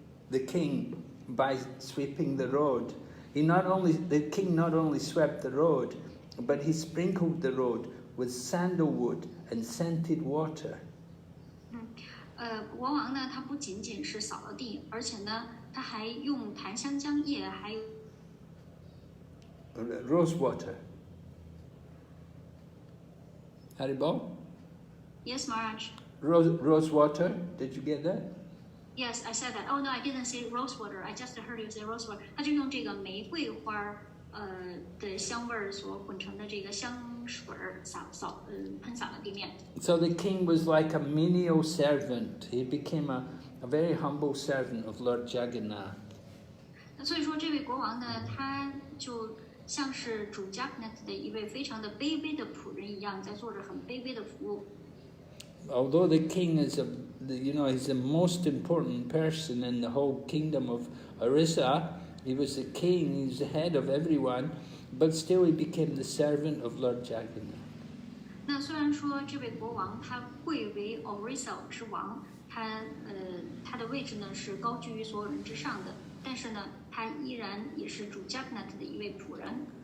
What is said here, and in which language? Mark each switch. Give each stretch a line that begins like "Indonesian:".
English: The king, by sweeping the road, the king not only swept the road, but he sprinkled the road with sandalwood and scented water.
Chinese: 国王呢，他不仅仅是扫了地，而且呢，他还用檀香浆叶，还有
English: rose water. Haribo? Yes, Maharaj. Rose water. Did you get that? Yes, I said that. Oh no, I didn't say rose water. I just heard you say rose water.
Chinese: 他就用这个玫瑰花的香味儿所混成的这个香水喷洒了地面。
English: So the king was like a menial servant. He became a very humble servant of Lord Jagannath.
Chinese: 那所以说，这位国王呢，他就像是主 Jagannath 的一位非常的卑微的仆人一样，在做着很卑微的服务。
English: Although the king is he's the most important person in the whole kingdom of Orissa. He was the king, he was the head of everyone, but still he became the servant of Lord Jagannath.
Chinese: 那虽然说这位国王他贵为 Orissa 之王，他的位置呢是高居于所有人之上的，但是呢，他依然也是主 Jagannath 的一位仆人。